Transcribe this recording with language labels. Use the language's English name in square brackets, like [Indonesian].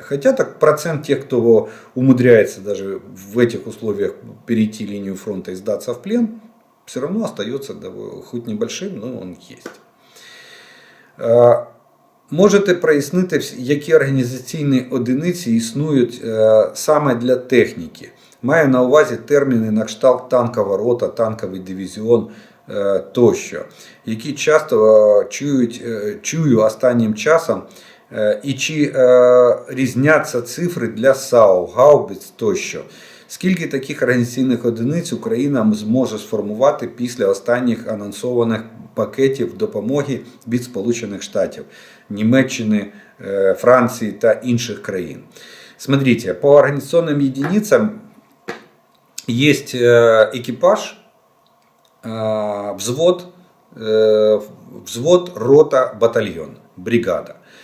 [Russian] Хотя так процент тех, кто умудряется даже в этих условиях перейти линию фронта и сдаться в плен, все равно остается хоть небольшим, но он есть. [Ukrainian] Можете прояснити, які організаційні одиниці існують саме для техніки? Маю на увазі терміни на кшталт танкова рота, танковий дивізіон тощо, які часто чую останнім часом, і чи різняться цифри для САУ, гаубиць тощо. Скільки таких організаційних одиниць Україна зможе сформувати після останніх анонсованих пакетів допомоги від Сполучених Штатів, Німеччини, Франції та інших країн? [Russian] Смотрите, по организационным единицам есть экипаж, взвод, рота, батальон, бригада.